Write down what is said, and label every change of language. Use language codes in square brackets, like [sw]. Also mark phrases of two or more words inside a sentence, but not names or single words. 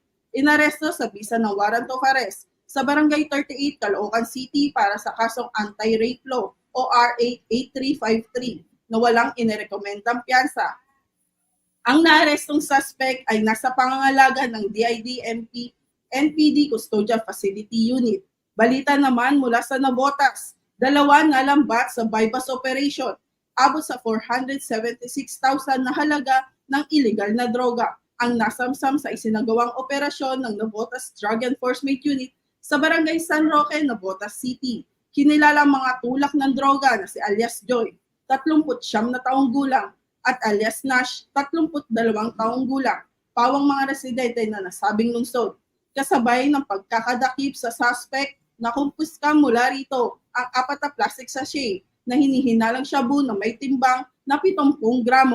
[tl] Inaresto sa bisa ng [en] warrant of arrest [tl] sa Barangay 38, Caloocan City para sa kasong [en] anti-rape law [tl] o RA 8353 na walang inirekomendang piyansa. Ang naarestong suspect ay nasa pangangalaga ng DID-MP NPD Custodia Facility Unit. Balita naman mula sa Navotas, 2 nalambat sa [en] bypass operation, [tl] abot sa 476,000 na halaga ng illegal na droga ang nasamsam sa isinagawang operasyon ng Navotas Drug Enforcement Unit sa Barangay San Roque, Navotas City. Kinilala ang mga tulak ng droga na si alias Joy, 39 na taong gulang, at alias Nash, 32 taong gulang, pawang mga residente na nasabing lungsod. Kasabay ng pagkakadakip sa suspect, nakumpiska mula rito ang 4 na [en] plastic sachet [tl] na hinihinalang shabu na may timbang na 70 gramo.